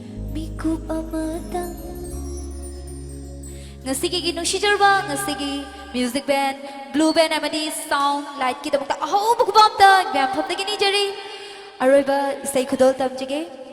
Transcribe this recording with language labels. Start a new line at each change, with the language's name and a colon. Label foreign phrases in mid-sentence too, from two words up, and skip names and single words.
Manipuri: Mikup amatang Ngasigi nungsijarba ngasigi
English: music band
Manipuri: blue band amadi
English: sound light
Manipuri: kita bukta aho bukbam ta gyam pham dagi ni jari aroiba isai khudol tam jige